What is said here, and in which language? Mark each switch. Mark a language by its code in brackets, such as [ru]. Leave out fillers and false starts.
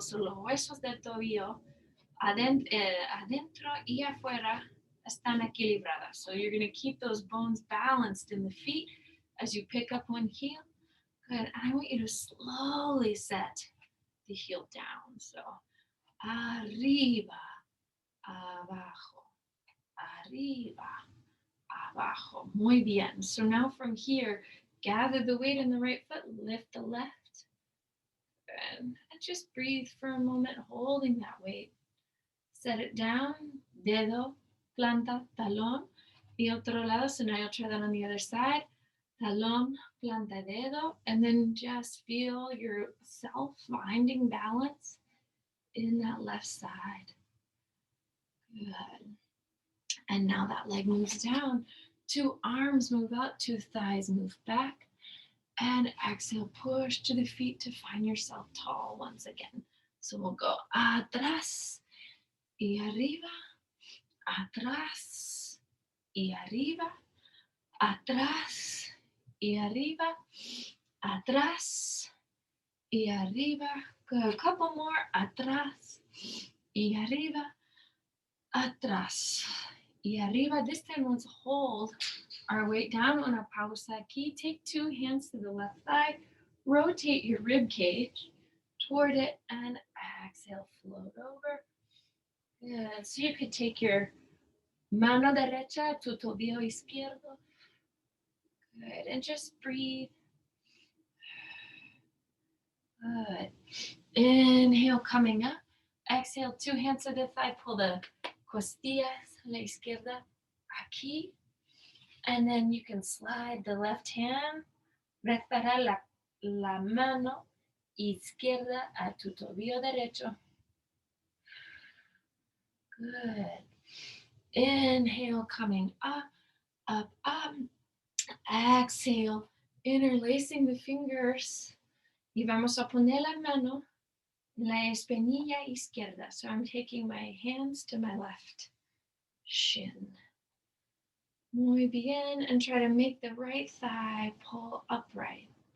[es] So los huesos del tobillo adentro y afuera están equilibradas. [en] So you're going to keep those bones balanced in the feet as you pick up one heel. Good. And I want you to slowly set the heel down. [es] So arriba, abajo, arriba, abajo. Muy bien. [en] So now from here, gather the weight in the right foot, lift the left. And just breathe for a moment, holding that weight. Set it down, [es] dedo, planta, talón. [en] The [es] otro lado, [en] so now you'll try that on the other side. [es] Talón, planta, dedo, [en] and then just feel yourself finding balance in that left side. Good. And now that leg moves down. 2 arms move up, 2 thighs move back. And exhale, push to the feet to find yourself tall once again. So we'll go [es] atrás y arriba, atrás y arriba, atrás y arriba, atrás y arriba. [en] Good. A couple more. [es] Atrás y arriba, atrás y arriba. [en] This time let's hold our weight down on our [es] pausa aquí. [en] Take 2 hands to the left thigh. Rotate your rib cage toward it and exhale, float over. Good. So you could take your [es] mano derecha, tu tobillo izquierdo. [en] Good. And just breathe. Good. Inhale, coming up. Exhale, 2 hands to the thigh. Pull the [es] costillas a la izquierda aquí. [en] And then you can slide the left hand. [es] Preparar la mano izquierda a tu tobillo derecho. [en] Good. Inhale, coming up, up, up. Exhale, interlacing the fingers. [es] Y vamos a poner la mano en la espinilla izquierda. [en] So I'm taking my hands to my left shin. [es] Muy bien. [en] And try to make the right thigh pull upright.